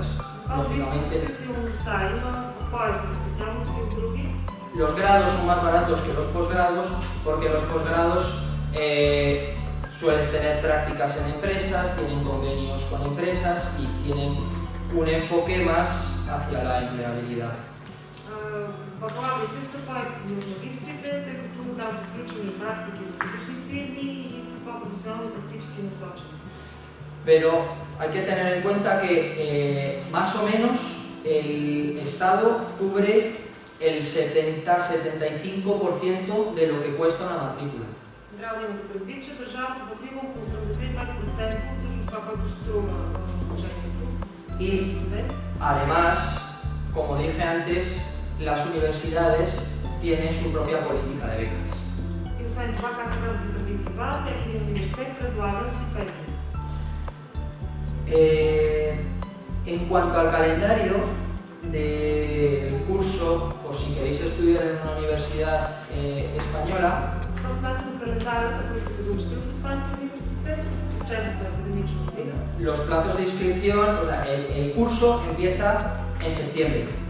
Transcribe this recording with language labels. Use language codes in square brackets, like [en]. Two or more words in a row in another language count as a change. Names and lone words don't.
[es] Lógicamente, los grados son más baratos que los posgrados porque los posgrados sueles tener prácticas en empresas, tienen convenios con empresas y tienen un enfoque más hacia la empleabilidad. [bg] Бакалаврите са по-ефтини от магистрите, тъй като там са включени практики в различни фирми и са по-професионално практически насочени. [es] Pero hay que tener en cuenta que más o menos el Estado cubre el 70-75% de lo que cuesta una matrícula. [bg] Трябва да имате предвид, че държавата покрива около 85% от всъщност това, което струва обучението. [es] Y además, como dije antes, las universidades tienen su propia política de becas. [bg] И освен това, както казах преди това, всеки университет предлага стипендии. [es] En cuanto al calendario del curso, por si queréis estudiar en una universidad española, los plazos de inscripción, o sea, el curso empieza en septiembre.